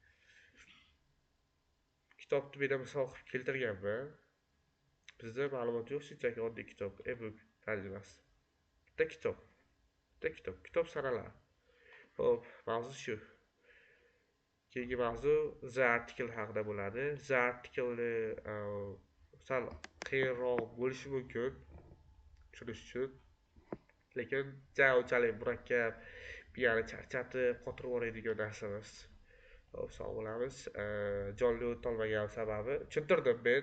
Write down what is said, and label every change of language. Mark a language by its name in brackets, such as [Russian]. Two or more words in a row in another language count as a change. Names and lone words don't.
[Uzbek] Kitobni men misol qilib keltirganman. Bizda ma'lumot yo'q, shunchaki oddiy kitob, e-book tarjimasi. Bitta kitob sanaladi. Xo'p, mavzu shu. Keyingi mavzu [English] the article [Uzbek] haqida bo'ladi. [English] The article [Uzbek] sal qiyinroq bo'lishi mumkin tushunish uchun. Lekin unchalik murakkab, miyani charchatib, qotirib yuboradigan narsa emas. Sog' bo'lamiz. Jonli o'tolmagan sababi tushuntirdim men.